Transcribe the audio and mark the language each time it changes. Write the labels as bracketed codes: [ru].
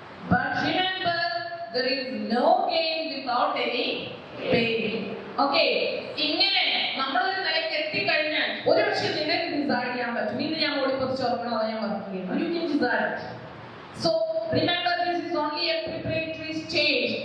[en] But remember, there is no gain without any pain. [ml] Okay, ഇങ്ങനെ നമ്മളൊരു നിലയ്ക്ക് എത്തിക്കഴിഞ്ഞാൽ ഒരു പക്ഷേ നിങ്ങൾക്ക് ഡിസൈഡ് ചെയ്യാൻ പറ്റും, ഇന്ന് ഞാൻ ഓടിപ്പറിച്ച് ഉറങ്ങണോ ഞാൻ വർക്ക് ചെയ്യണം. [en] You can decide. So remember, this is only a preparatory stage.